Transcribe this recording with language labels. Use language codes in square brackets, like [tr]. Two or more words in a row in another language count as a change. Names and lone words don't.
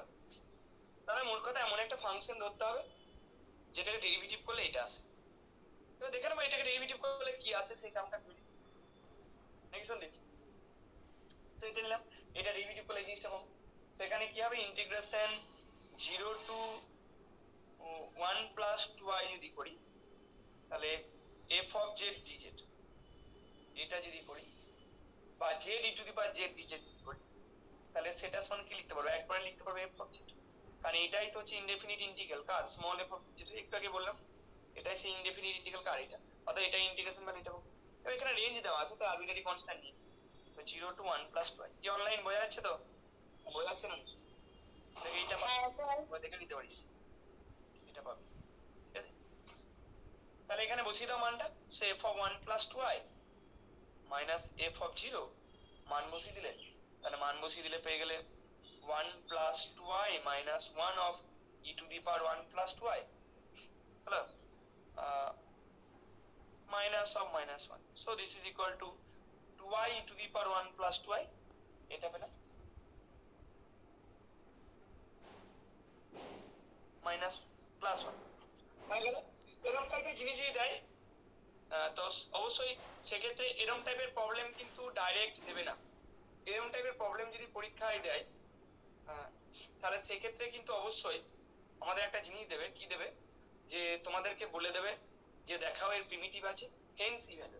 [bn] তাহলে মোট কথা এমন একটা ফাংশন ধরতে হবে যেটাকে ডেরিভেটিভ করলে এটা আসে। এবার দেখে নেবো এটাকে ডেরিভেটিভ করলে কি আসে, সেই কামটা করি নাকি শোন দেখি। সেটা নিলাম, এটা ডেরিভেটিভ করলে এই জিনিসটা পাবো। সেখানে কি হবে, ইন্টিগ্রেশন [en] 0 to 1 plus 2i [bn] যদি করি, তাহলে [en] f of z dz [bn] এটা যদি করি, বা [en] z e to the power z dz [bn] যদি করি, তাহলে সেটা সমান কি লিখতে পারবো, একবারে লিখতে পারবো [en] f of z, [bn] কারণ এটাই তো হচ্ছে [en] indefinite integral [bn] কার [en] small f [bn] যেটা একটু আগে বললাম, এটাই সেই [en] indefinite integral [bn] কার এটা, অর্থাৎ এটা [en] integration value [bn] এটা। এবার এখানে রেঞ্জ দেওয়া আছে, তো [en] arbitrary constant [bn] নিয়ে [en] 0 to 1 plus 2 [bn] কি অনলাইন বোঝা যাচ্ছে তো? বোঝা যাচ্ছে না? দেখে এইটা দেখে নিতে পারিস, এটা পাবি, ঠিক আছে? তাহলে এখানে বসিয়ে দাও মানটা, সে [en] f of 1 plus 2i minus f of 0 [bn] মান বসিয়ে দিলে, তাহলে মান বসিয়ে দিলে পেয়ে গেলে [en] 1 plus 2i minus 1 of e to the power 1 plus 2i, [bn] হলো [en] minus of minus 1, so this is equal to 2i to the power 1 plus 2i, [bn] এটা পেলাম [en] minus plus [bn] 1 হয়ে গেল। এরকম টাইপের জিনিস যদি দেয় তো অবশ্যই সেক্ষেত্রে এরকম [en] type problem [bn] কিন্তু ডাইরেক্ট দেবে না। এরকম [en] type problem [bn] যদি পরীক্ষায় দেয় তাহলে সেক্ষেত্রে কিন্তু অবশ্যই আমাদের একটা জিনিস দেবে, কি দেবে, যে তোমাদেরকে বলে দেবে যে দেখাও এর প্রিমিটিভ আছে, [en] hence evaluate.